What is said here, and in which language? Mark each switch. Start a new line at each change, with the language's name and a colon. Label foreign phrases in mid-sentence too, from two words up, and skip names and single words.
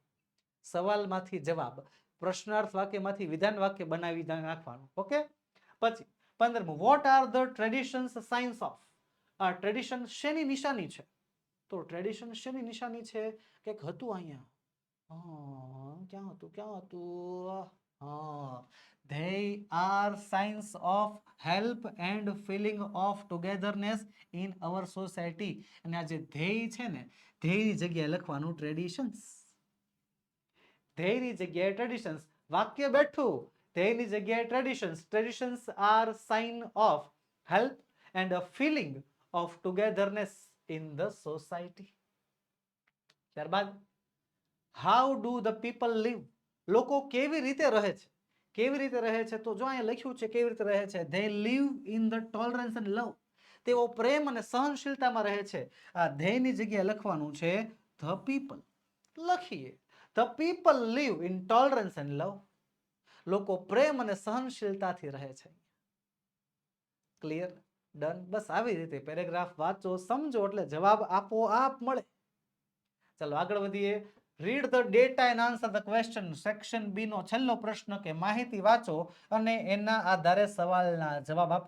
Gujarati: સવાલમાંથી જવાબ, પ્રશ્નાર્થ વાક્યમાંથી વિધાન વાક્ય બનાવી નાખવાનું. ઓકે.
English: પછી 15મું, What are the traditions signs of.
Gujarati: આ ટ્રેડિશન શેની નિશાની છે? તો ટ્રેડિશન શેની નિશાની છે? કંઈક હતું અહીંયા. ક્યાં હતું?
English: They are signs of help and feeling of togetherness in our society.
Gujarati: અને આ જે ધ્યેય છે ને, ધ્યેયની જગ્યાએ લખવાનું ટ્રેડિશન્સ. ધ્યેયની જગ્યાએ ટ્રેડિશન્સ. વાક્ય બેઠું. ધ્યેયની જગ્યાએ ટ્રેડિશન્સ.
English: Traditions are sign of help and a feeling of togetherness in the society. ત્યારબાદ how do the people live.
Gujarati: લોકો કેવી રીતે રહે છે? કેવી રીતે રહે છે? તો જો અહીંયા લખ્યું છે કેવી રીતે રહે છે.
English: they live in the tolerance and love.
Gujarati: તેઓ પ્રેમ અને સહનશીલતામાં રહે છે. આ ધ્યેયની જગ્યાએ લખવાનું છે
English: the people. લખીએ the people live in tolerance and love.
Gujarati: લોકો પ્રેમ અને સહનશીલતાથી રહે છે.
English: Clear? Done.
Gujarati: બસ આવી રીતે પેરેગ્રાફ વાંચો, સમજો એટલે જવાબ આપોઆપ મળે. ચાલો આગળ વધીએ.
English: Read the data and answer the question.
Gujarati: સેક્શન બી નો છેલ્લો પ્રશ્ન કે માહિતી વાંચો અને એના આધારે સવાલના જવાબ આપો.